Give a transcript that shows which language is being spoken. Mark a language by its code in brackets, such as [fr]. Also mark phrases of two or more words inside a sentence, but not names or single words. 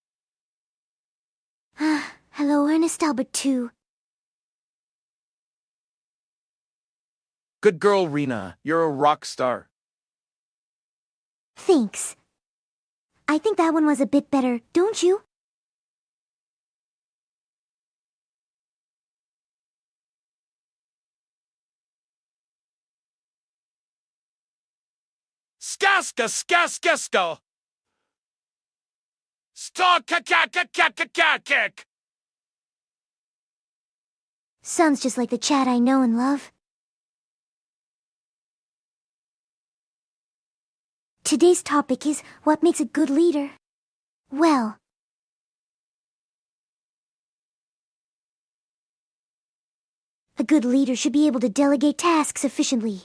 [en] Ah, hello, Ernest Albert 2. Good girl, Rina. You're a rock star. Thanks. I think that one was a bit better, don't you? Skaska skaskesto. Stalk-ka-ka-ka-ka-ka-ka-kick. Sounds just like the chat I know and love. Today's topic is what makes a good leader. Well, a good leader should be able to delegate tasks efficiently.